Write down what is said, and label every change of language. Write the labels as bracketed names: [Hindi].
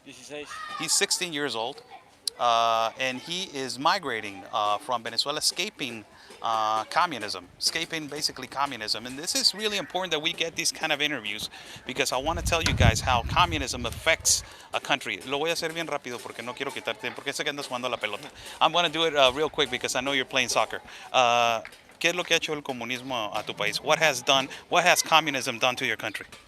[English] 16. He's 16 years old. And he is migrating from Venezuela, escaping communism, basically communism. And this is really important that we get these kind of interviews because I want to tell you guys how communism affects a country. [Spanish] Lo voy a hacer bien rápido porque no quiero quitarte, porque sé que andas jugando la pelota. [English] I'm going to do it real quick because I know you're playing soccer. [Spanish] ¿Qué es lo que ha hecho el comunismo a tu país? [English] What has communism done to your country?